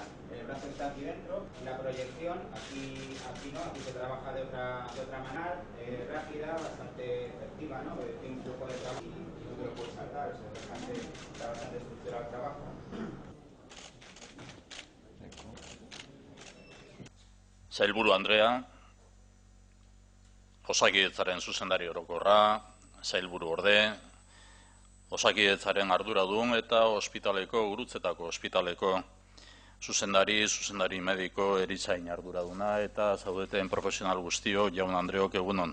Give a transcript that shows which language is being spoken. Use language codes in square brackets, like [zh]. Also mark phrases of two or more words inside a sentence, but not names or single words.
[es] El brazo está aquí dentro y la proyección aquí no, aquí se trabaja de otra manera, rápida, bastante efectiva, ¿no? Tiene un flujo de trabajo y no te lo puedes saltar, está bastante estructurado el trabajo. [eu] Sailburu Andrea, Osakidetzaren zuzendari orokorra, Sailburu orde, Osakidetzaren arduradun eta ospitaleko, Gurutzetako ospitaleko zuzendari mediko, erizain arduraduna eta zaudeten profesional guztio, jaun Andreok egunon.